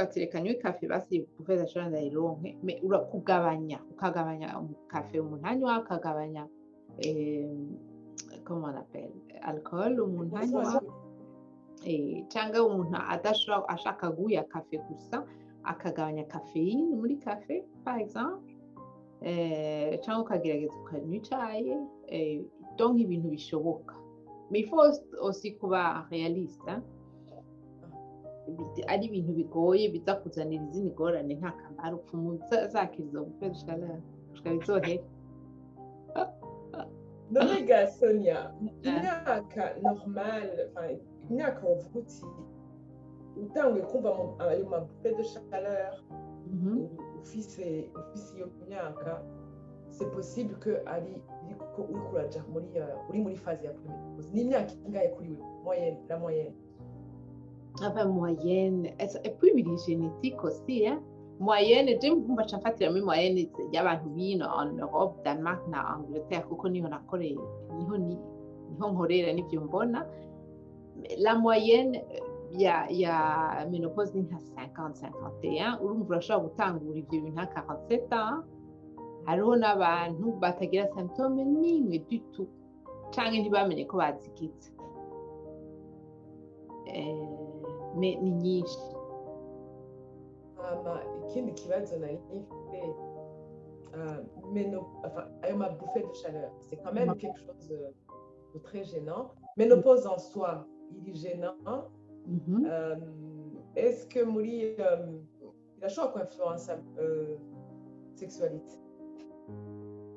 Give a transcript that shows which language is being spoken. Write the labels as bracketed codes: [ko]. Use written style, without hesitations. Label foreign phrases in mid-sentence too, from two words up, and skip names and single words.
[rn] ati reka nywe kafe basi [fr] buffet de chaleur [rn] ndayironke, mais ukagabanya kafe umuntu anywa, akagabanya [fr] comment on appelle alcool [rn] umuntu anywa, cyangwa umuntu adashobora ashaka guya kafe gusa akagabanya caféine muri kafe [fr] par exemple, [rn] cyangwa ukagerageza ukanywa icyayi, donc ibintu bishoboka. [fr] Mais il faut aussi [rn] kuba réaliste, ari ibintu bigoye biza kuzanira izindi ngorane nta kamaro upfumu zakiriza [fr] buffet de chaleur [rn] ukabizohera. None ga Sonia, imyaka normal, imyaka wovuga uti utanguye kumva ayo [fr] mabuffet de chaleur [rn] ufise iyo myaka, [fr] c'est possible que [rn] ari uri kuraja uri muri phase ya préménopause. Ni imyaka ingahe kuri wewe [fr] la moyenne? Enfin, moyenne, et puis il est génétique aussi, moyenne, j'aime beaucoup [rn] chafatira muri moyenne y'abantu bino [fr] en Europe, [rn] Danemark na Angleterre kuko niho nakoreye, niho nkorera n'ibyo mbona. [fr] La moyenne [rn] ya ménopause ni nka 50-51, urumva urashobora gutangura ibyo bintu nka 47 ans. Hariho n'abantu batagira symptôme n'imwe [fr] du tout, [rn] canke ntibamenye ko bazigitse. Mais ni nyinshi. Ikindi kibazo nari nifite, ayo [fr] mabuffet de chaleur, c'est quand même quelque chose de très gênant. Ménopause en soi, il est gênant. Est-ce que [rn] muri irashobora kuinfluencer sexualité?